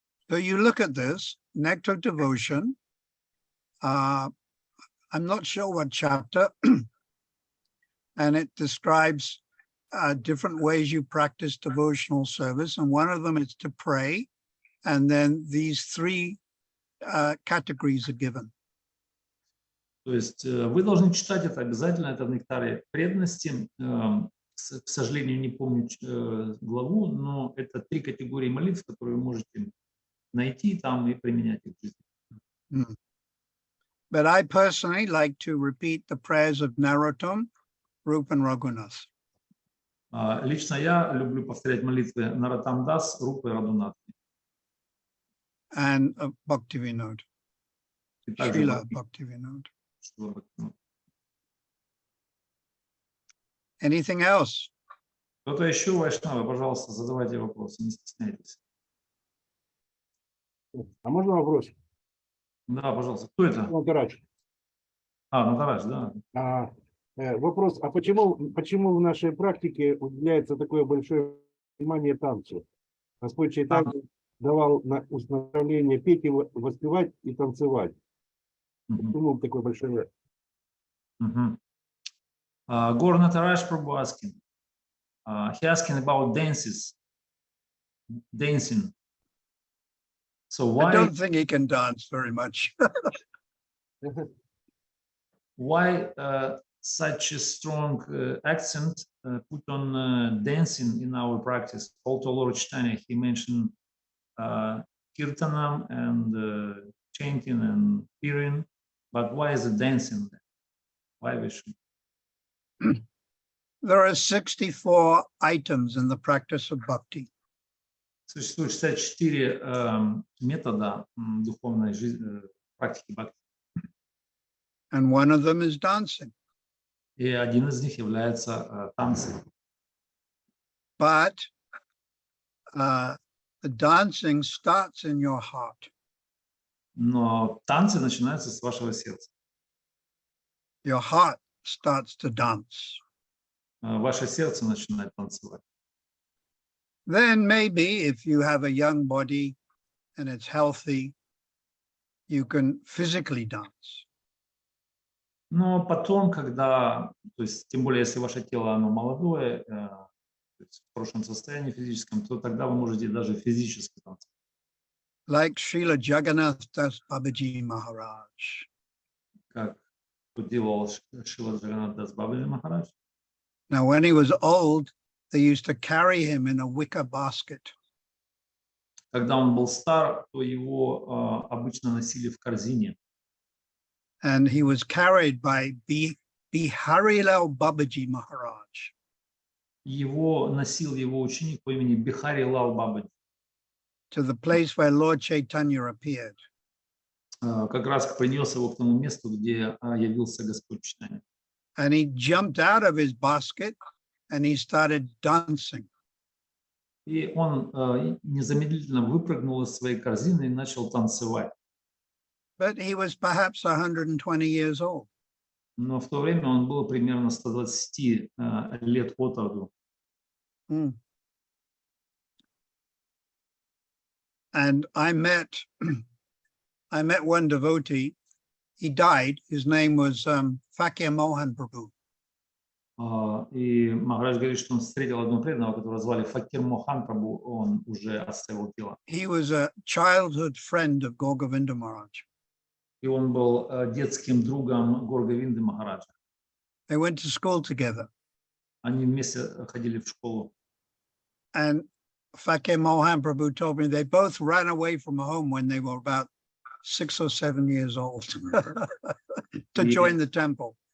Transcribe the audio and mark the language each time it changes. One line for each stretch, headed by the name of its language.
English: So you look at this, Nectar of Devotion. I'm not sure what chapter, and it describes different ways you practice devotional service. And one of them is to pray. And then these 3 categories are given.
Russian: То есть вы должны читать это обязательно, это в Нектаре преданности. К сожалению, не помню главу, но это 3 категории молитв, которые вы можете найти там и применять их в жизни.
English: But I personally like to repeat the prayers of Narottam, Rupa and Raghunath.
Russian: Лично я люблю повторять молитвы Нароттам Дас, Рупы и Радунат.
English: And Bhaktivinoda,
Russian: И также
English: Srila Bhaktivinoda.
Russian: Бхакти.
English: Anything else?
Russian: Кто-то еще, Вайшнавы, пожалуйста, задавайте вопросы, не стесняйтесь. А можно вопрос? Да, пожалуйста. Кто это? Натарадж. Натарадж, да. Вопрос, а почему в нашей практике уделяется такое большое внимание танцу? Господь Чайтанья давал наставление петь, и воспевать и танцевать. Почему такое большое? Гор Натарадж
English: Prabhu asking. He asking about dancing. So I why don't think he can dance very much. why such a strong accent put on dancing in our practice? Also, Lord Chaitanya, he mentioned kirtanam and chanting and hearing, but why is it dancing? Why we should? There are 64 items in the practice of bhakti.
Russian: Существует 64 метода духовной жизни, практики бхакти.
English: And one of them is dancing.
Russian: И один из них является танцы.
English: But the dancing starts in your heart.
Russian: Но танцы начинаются с вашего сердца.
English: Your heart starts to dance.
Russian: Ваше сердце начинает танцевать.
English: Then maybe if you have a young body and it's healthy, you can physically dance.
Russian: Но потом, когда, то есть, тем более, если ваше тело, оно молодое, то есть в хорошем состоянии физическом, то тогда вы можете даже физически танцевать.
English: Like Srila Jagannath Das Babaji Maharaj.
Russian: Как делал Шрила Джаганнат Дас Бабаджи Махарадж.
English: Now, when he was old, they used to carry him in a wicker basket.
Russian: Когда он был стар, то его обычно носили в корзине.
English: And he was carried by Biharilal Babaji Maharaj.
Russian: Его носил его ученик по имени Бихари Лал Бабаджи.
English: To the place where Lord Chaitanya appeared.
Russian: Как раз принес его к тому месту, где явился Господь Чайтанья.
English: And he jumped out of his basket and he started dancing.
Russian: И он незамедлительно выпрыгнул из своей корзины и начал танцевать.
English: But he was perhaps 120 years old.
Russian: Но в то время он был примерно 120 лет от роду.
English: And I met one devotee. He died. His name was Fakir Mohan Prabhu.
Russian: И Махарадж говорит, что он встретил одного преданного, которого звали Факир Мохан Прабhu, он уже оставил тело.
English: He was a childhood friend of Gaur Govinda Maharaj.
Russian: И он был детским другом Гор Говинды Махараджа.
English: They went to school together.
Russian: Они вместе ходили в школу.
English: And Fakir Mohan Prabhu told me they both ran away from home when they were about 6 or 7 years old to join the temple.